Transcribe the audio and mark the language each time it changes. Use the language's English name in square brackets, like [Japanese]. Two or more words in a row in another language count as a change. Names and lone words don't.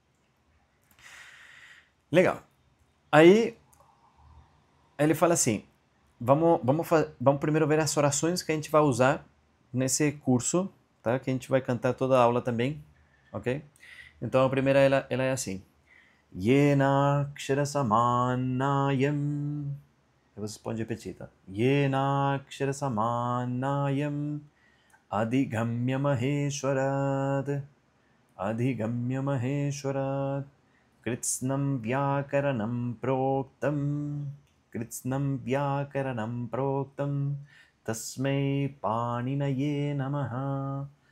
[Portuguese] Legal. Aí ele fala assim, vamos primeiro ver as orações que a gente vai usar nesse curso, tá? Que a gente vai cantar toda a aula também, ok? Então a primeira ela é assim, [Sanskrit] Yena kshara samanayam. [Portuguese] Você pode repetir, tá? [Sanskrit] Yena kshara samanayam adhigamya maheshwarat adhigamya maheshwarat Kritsnam vyakaranam proktam tasmai paninaye namaha